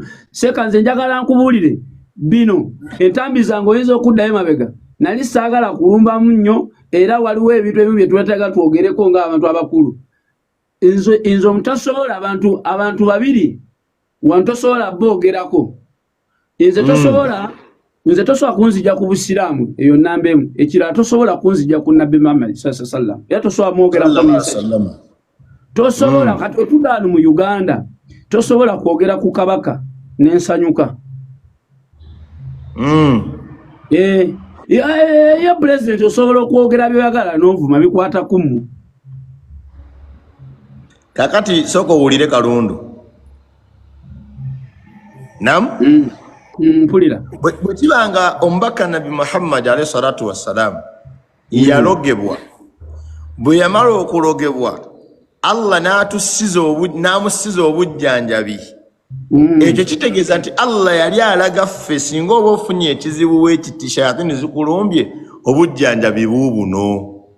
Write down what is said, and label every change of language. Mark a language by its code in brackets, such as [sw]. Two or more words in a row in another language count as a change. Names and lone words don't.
[lg] Seka nze njagala nkubuulire bino entambi zange oyinza okuddayo mabega nali saagala kulumbamu nnyo era waliwo ebintu ebimu bye twetaaga twogereko ng'abantu abakulu. Nze omutasobola abantu babiri wantosobola boogerako. Nze tosobola kunzija ku Busiraamu eyo nnamba emu. Ekirala tosobola kunzija ku Nabbi Muhammad [ar] صلى الله عليه وسلم. [lg] Era tosobola mwogerako. Tosobola kati otuddaano mu Uganda tosobola kwogera ku kabaka n'ensanyuka. Ye president osobola okwogera by'oyagala n'ovuma bikwata kummu. kakati soko owulire Kalundu. Nam? Mpulira. Bwe kibanga omubaka Nabi Muhammad [ar] عليه الصلاة والسلام [lg] yalogebwa. Bwe yamala okulogebwa Allah n'amusiza obujjanjabi. Ekyo kitegeeza nti Allah yali alaga ffe singa oba ofunye ekizibu w'ekiti shayatini zikulumbye obujjanjabi buubuno.